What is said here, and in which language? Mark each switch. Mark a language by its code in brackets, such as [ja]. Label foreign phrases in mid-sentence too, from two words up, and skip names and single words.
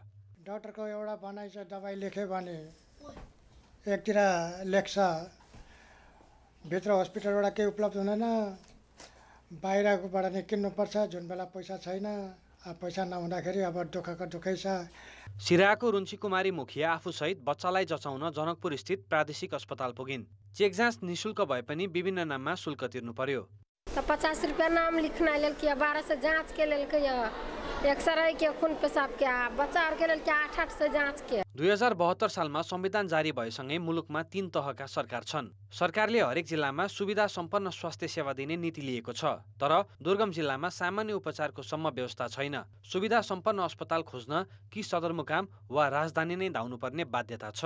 [ne] डाक्टरको एउटा भनाइ छ, दबाई लेख्यो भने एकतिर लेख्छ, भित्र हस्पिटलबाट केही उपलब्ध हुँदैन, बाहिरबाट नै किन्नुपर्छ, जुन बेला पैसा छैन। पैसा नहुँदाखेरि अब दुःखको दुःखै छ। सिराहाको रुन्ची मुखिया आफूसहित बच्चालाई जचाउन जनकपुर स्थित प्रादेशिक अस्पताल पुगिन्। चेक जाँच निःशुल्क भए पनि विभिन्न नाममा शुल्क तिर्नु पर्यो। [mai] 50 रुपया नाम लिखना लेल के 1200 जांच के लेल के एक्सरे के खून पेशाब के बच्चा के लेल के 800 जांच के। [ne] 2072 सालमा संविधान जारी भएसँगै मुलुकमा 3 तहका सरकार छन्। सरकारले हरेक जिल्लामा सुविधा सम्पन्न स्वास्थ्य सेवा दिने नीति लिएको छ, तर दुर्गम जिल्लामा सामान्य उपचारको सम्म व्यवस्था छैन। सुविधा सम्पन्न अस्पताल खोज्न कि सदरमुकाम वा राजधानी नै धाउनुपर्ने बाध्यता छ।